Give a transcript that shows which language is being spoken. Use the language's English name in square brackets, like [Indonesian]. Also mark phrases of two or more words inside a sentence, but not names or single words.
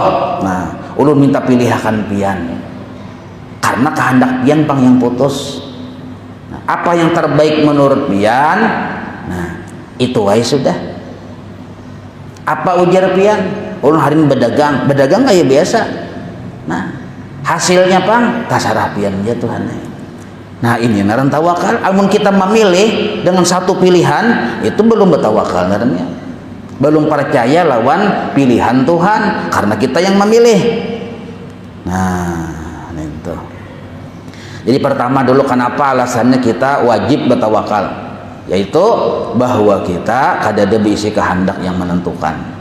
[Banjar] Nah, ulun minta pilihakan pian. Karena kehendak pian pang yang putus. Nah, apa yang terbaik menurut pian? Nah, itu wae sudah. Apa ujar pian? Ulun hari ini berdagang kayak biasa. Nah, hasilnya pang tasarah pian ya Tuhan. Nah, ini naran tawakal. Amun kita memilih dengan satu pilihan, itu belum bertawakal narannya. Belum percaya lawan pilihan Tuhan karena kita yang memilih. Nah, itu. Jadi pertama dulu kenapa alasannya kita wajib bertawakal, yaitu bahwa kita kadada berisi kehendak yang menentukan.